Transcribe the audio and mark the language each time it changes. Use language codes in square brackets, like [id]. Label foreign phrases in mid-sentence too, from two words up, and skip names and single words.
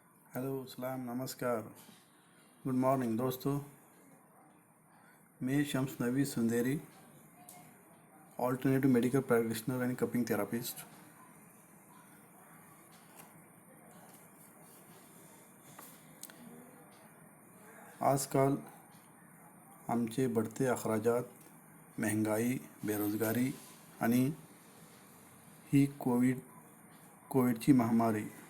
[hi] हेलो सलाम नमस्कार। [en] good morning [hi] दोस्तों। मैं शम्स नवी सुंदेरी, [en] alternative medical practitioner and cupping therapist. [mr] आजकाल आमचे बढ़ते अखराजात, महंगाई, बेरोजगारी आणि ही कोविडची महामारी